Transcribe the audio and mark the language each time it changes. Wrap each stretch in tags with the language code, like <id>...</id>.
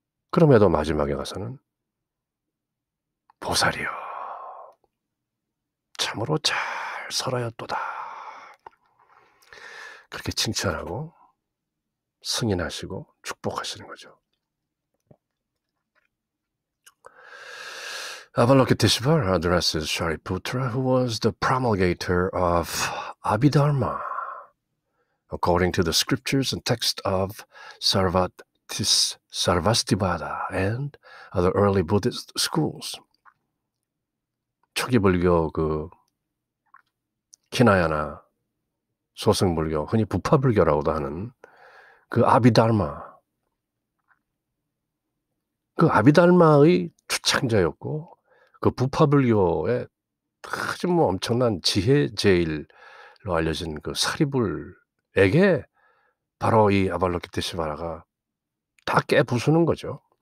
<ko>그럼에도 마지막에 가서는 보살이여 참으로 잘 설하였도다. 그렇게 칭찬하고 승인하시고 축복하시는 거죠.</ko> <en>Avalokiteshvara addresses Shariputra, who was the promulgator of Abhidharma, according to the scriptures and text of Sarvastivada and other early Buddhist schools.</en> <ko>초기 불교 키나야나 소승불교, 흔히 부파불교라고도 하는 그 아비달마, 그 아비달마의 주창자였고 그 부파불교의 아주 엄청난 지혜제일로 알려진 그 사리불에게 바로 이 아발로키테시바라가 다 깨부수는 거죠.</ko>